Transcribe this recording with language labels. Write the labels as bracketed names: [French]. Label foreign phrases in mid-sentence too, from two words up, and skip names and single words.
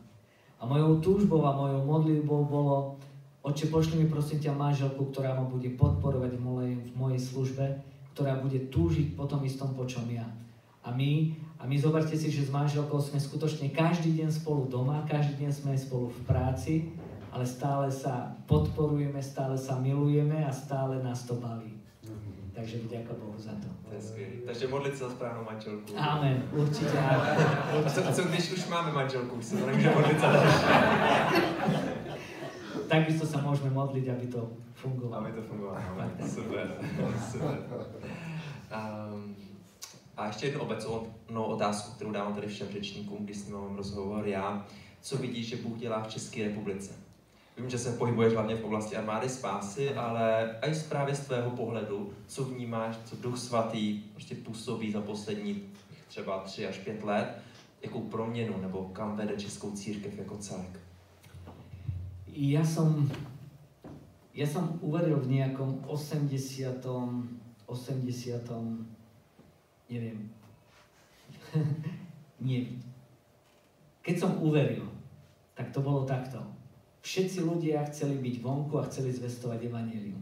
[Slovak] A mojou túžbou a mojou modlitbou bolo: Otče, pošli mi prosím ťa manželku, ktorá ma bude podporovať v mojej službe, ktorá bude túžiť po tom istom, po čom ja. A my zoberte si, že s manželkou sme skutočne každý deň spolu doma, každý deň sme spolu v práci, ale stále sa podporujeme, stále sa milujeme a stále nás to baví. Takže vďaka Bohu za to. [Czech] To je skvělý. Takže modlit se za správnou manželku. Amen, určitě. A co když už máme manželku, už se to nemůže modlit za další? [Slovak] Takisto sa môžeme modliť, aby to fungovalo. [Czech] Aby to fungovalo. Super. Super. A ještě jednu obecnou otázku, kterou dávám tady všem řečníkům, když s ním mám rozhovor já. Co vidíš, že Bůh dělá v České republice? Vím, že se pohybuješ hlavně v oblasti armády spásy, ale i právě z tvého pohledu, co vnímáš, co Duch Svatý prostě působí za poslední třeba 3 až 5 let, jakou proměnu nebo kam vede českou církev jako celek? [Slovak] Ja som uveril v nejakom 80. neviem. Nie. Keď som uveril, tak to bolo takto. Všetci ľudia chceli byť vonku a chceli zvestovať evanjelium.